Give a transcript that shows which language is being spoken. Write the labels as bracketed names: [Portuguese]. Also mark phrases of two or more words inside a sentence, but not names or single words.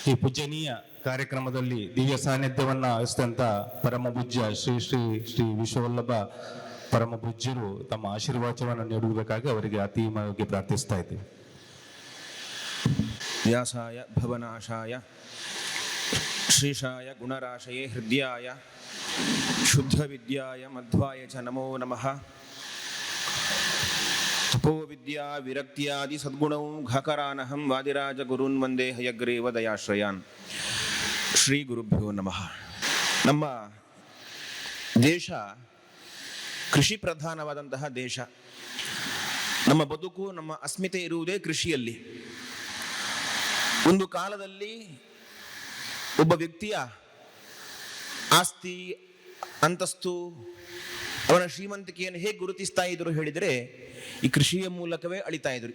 [Kannada] ಈ ಪೂಜನೀಯ ಕಾರ್ಯಕ್ರಮದಲ್ಲಿ ದಿವ್ಯ ಸಾನ್ನಿಧ್ಯವನ್ನ ವಹಿಸಿದಂತ ಪರಮ ಪೂಜ್ಯ ಶ್ರೀ ಶ್ರೀ ಶ್ರೀ ವಿಶ್ವವಲ್ಲಭ ಪರಮ ಪೂಜ್ಯರು ತಮ್ಮ ಆಶೀರ್ವಾದವನ್ನು ನೀಡಬೇಕಾಗಿ ಅವರಿಗೆ ಅತೀವವಾಗಿ ಪ್ರಾರ್ಥಿಸ್ತಾ ಇದ್ದೇವೆ. [Sanskrit] ವ್ಯಾಸಾಯ ಭವನಾಶಾಯ ಶ್ರೀಶಾಯ ಗುಣರಾಶಯೇ ಹೃದಯಾಯ ಶುದ್ಧ ವಿದ್ಯಾಯ ಮಧ್ವಾಯ ಚ ನಮೋ ನಮಃ. ತಪೋ ವಿದ್ಯಾ ವಿರಕ್ತಿಯಾದಿ ಸದ್ಗುಣೌ ಘಕರಾನಹಂ ವಾದಿರಾಜ ಗುರುನ್ ವಂದೇ ಹಯಗ್ರೀವ ದಯಾಶ್ರಯಾನ್. ಶ್ರೀ ಗುರುಭ್ಯೋ ನಮಃ. [Kannada] ನಮ್ಮ ದೇಶ ಕೃಷಿ ಪ್ರಧಾನವಾದಂತಹ ದೇಶ. ನಮ್ಮ ಬದುಕು, ನಮ್ಮ ಅಸ್ಮಿತೆ ಇರುವುದೇ ಕೃಷಿಯಲ್ಲಿ. ಒಂದು ಕಾಲದಲ್ಲಿ ಒಬ್ಬ ವ್ಯಕ್ತಿಯ ಆಸ್ತಿ, ಅಂತಸ್ತು, ಅವನ ಶ್ರೀಮಂತಿಕೆಯನ್ನು ಹೇಗೆ ಗುರುತಿಸ್ತಾ ಇದ್ರು ಹೇಳಿದರೆ ಈ ಕೃಷಿಯ ಮೂಲಕವೇ ಅಳಿತಾ ಇದ್ರು.